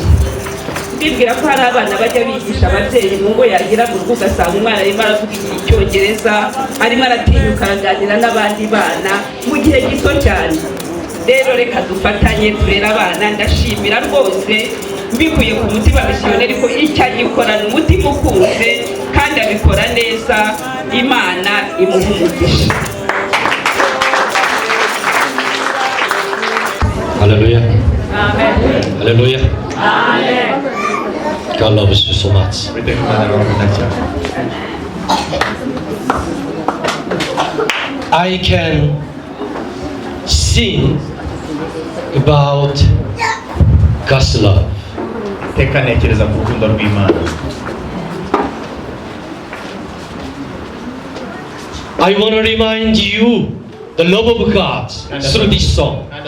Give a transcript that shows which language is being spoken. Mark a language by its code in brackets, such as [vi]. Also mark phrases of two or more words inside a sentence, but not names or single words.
[rw] Ndibwira ko hari abana bajya bigisha ababyeyi mu ngo yagira mu rugo, ugasanga umwana arimo aravuga icyongereza, arimo aratinyuka araganira n'abandi bana mu gihe gito cyane. Rero reka dufatanye turere abana. Ndashimira rwose mbikuye ku mutima misiyoneri ko icyo agikorana umutima ukunze kandi abikora neza. Imana imuhe umugisha. Hallelujah. Amen. Hallelujah. Amen. [en] God loves you so much. I can sing about God's love. [rw] Tekanekeza ku rukundo rw'Imana. [en] I want to remind you the love of God through this song.